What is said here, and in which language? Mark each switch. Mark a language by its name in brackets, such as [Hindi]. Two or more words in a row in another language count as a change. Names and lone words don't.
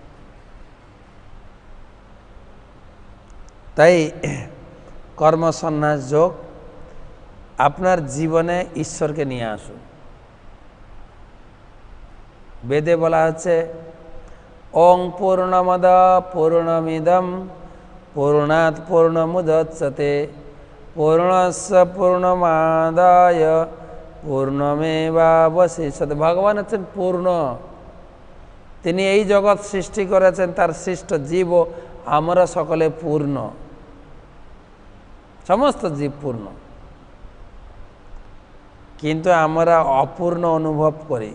[Bangla] তাই কর্মসন্ন্যাস যোগ, আপনার জীবনে ঈশ্বরকে নিয়ে আসুন। বেদে বলা হচ্ছে [Sanskrit] ওং পূর্ণমদ পূর্ণমিদম পূর্ণাৎ পূর্ণমুদচ্যতে পূর্ণস্য পূর্ণমাদায় পূর্ণমেবাবশিষ্যতে। [Bangla] ভগবান হচ্ছেন পূর্ণ, তিনি এই জগৎ সৃষ্টি করেছেন, তার সৃষ্ট জীবও আমরা সকলে পূর্ণ, সমস্ত জীব পূর্ণ, কিন্তু আমরা অপূর্ণ অনুভব করি।